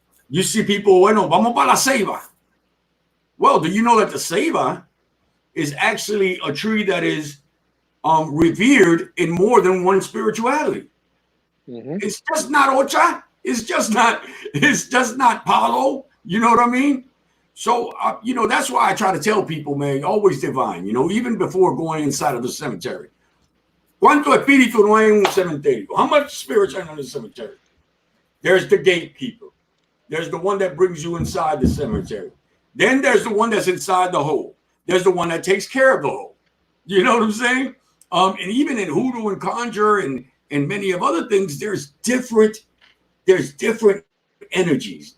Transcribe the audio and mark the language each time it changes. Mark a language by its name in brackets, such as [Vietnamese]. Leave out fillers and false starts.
[English] You see people, [Spanish] bueno, vamos para la ceiba. [English] Well, do you know that the ceiba is actually a tree that is revered in more than one spirituality? Mm-hmm. It's just not Ocha. It's just not Palo. You know what I mean? So, you know, that's why I try to tell people, man, always divine, you know, even before going inside of the cemetery. [Spanish] ¿Cuánto espíritu no hay en un cementerio? [English] How much spirits are in the cemetery? There's the gatekeeper. There's the one that brings you inside the cemetery. Then there's the one that's inside the hole. There's the one that takes care of the hole. You know what I'm saying? And even in hoodoo and conjure and many of other things, there's different energies.